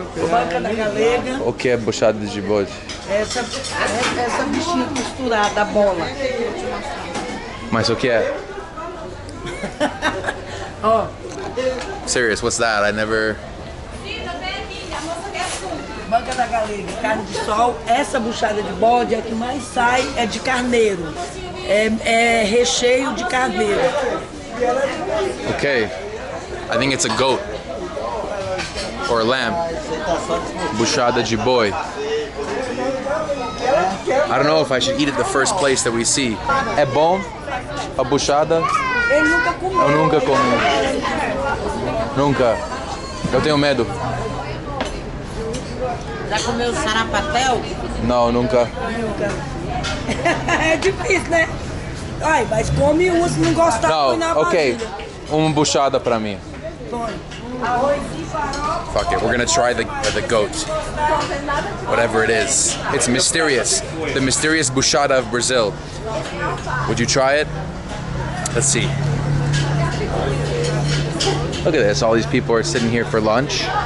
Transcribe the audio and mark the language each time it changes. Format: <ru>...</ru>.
<pt>Banca da galega. O que é buchada de bode? Essa bichinha costurada, a bola. Mas o que é? Ó.</pt> <en>Serious, what's that? I never...</en> <pt>Banca da galega, carne de sol. Essa buchada de bode, a que mais sai é de carneiro. É recheio de carneiro.</pt> <en>Okay. I think it's a goat. Or a lamb.</en> <pt>Buchada de boi.</pt> <en>I don't know if I should eat it the first place that we see.</en> <pt>É bom a buchada? Ele nunca comeu. Eu nunca comi. Nunca. Eu tenho medo. Já comeu sarapatel? Não, nunca. É difícil, né? Ai, mas come uma, se não gostar, põe na</pt> <en>okay.</en> <pt>vasilha. Uma buchada pra mim.</pt> <en>Fuck it, we're gonna try the goat. Whatever it is. It's mysterious. The mysterious buchada of Brazil. Would you try it? Let's see. Look at this, all these people are sitting here for lunch.</en>